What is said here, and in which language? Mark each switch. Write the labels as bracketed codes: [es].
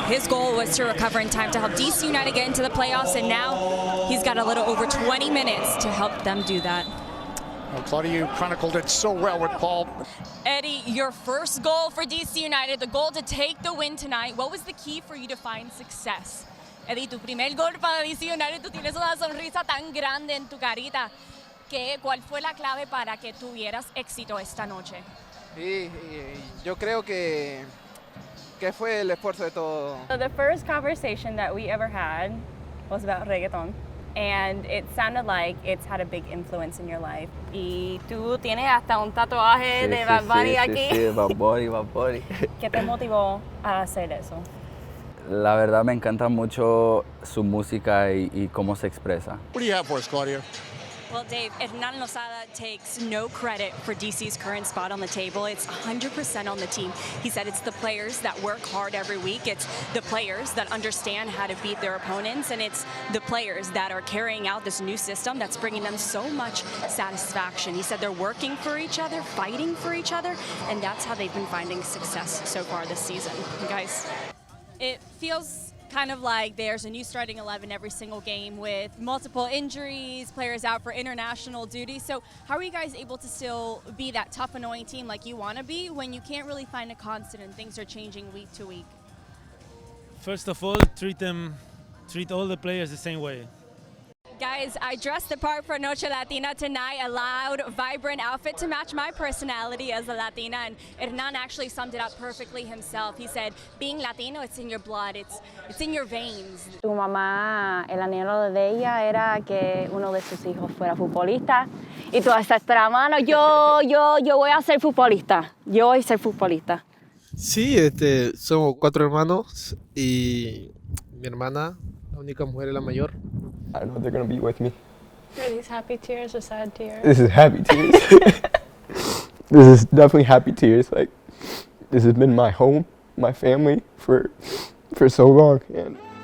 [en] His goal was to recover in time to help DC United get into the playoffs, and now he's got a little over 20 minutes to help them do that. Well, Claudia, you chronicled it so well with Paul. Eddie, your first goal for DC United, the goal to take the win tonight. What was the key for you to find success? [es] Eddie, tu primer gol para DC United, tú tienes una sonrisa tan grande en tu carita. ¿Cuál fue la clave para que tuvieras éxito esta noche? Sí, yo creo que fue el esfuerzo de todo. [en] So the first conversation that we ever had was about reggaeton. And it sounded like it's had a big influence in your life. [es] Y tú tienes hasta un tatuaje de Bad Bunny aquí. Sí, Bad Bunny. ¿Qué te motivó a hacer eso? La verdad me encanta mucho su música y cómo se expresa. [en] What do you have for us, Claudia? Well, Dave, Hernan Lozada takes no credit for DC's current spot on the table. It's 100% on the team. He said it's the players that work hard every week. It's the players that understand how to beat their opponents. And it's the players that are carrying out this new system that's bringing them so much satisfaction. He said they're working for each other, fighting for each other, and that's how they've been finding success so far this season. And guys, It feels kind of like there's a new starting 11 every single game with multiple injuries, players out for international duty. So how are you guys able to still be that tough, annoying team like you want to be when you can't really find a constant and things are changing week to week? First of all, treat all the players the same way. Guys, I dressed the part for Noche Latina tonight, a loud, vibrant outfit to match my personality as a Latina, and Hernan actually summed it up perfectly himself. He said, being Latino, it's in your blood, it's in your veins. [es] Tu mamá, el anhelo de ella era que uno de sus hijos fuera futbolista Y tú haces la mano, yo voy a ser futbolista. Yo voy a ser futbolista. Sí, somos 4 hermanos y mi hermana, la única mujer, es la mayor. [en] I know they're gonna be with me. Are these happy tears or sad tears? This is happy tears. This is definitely happy tears. Like, this has been my home, my family for so long, and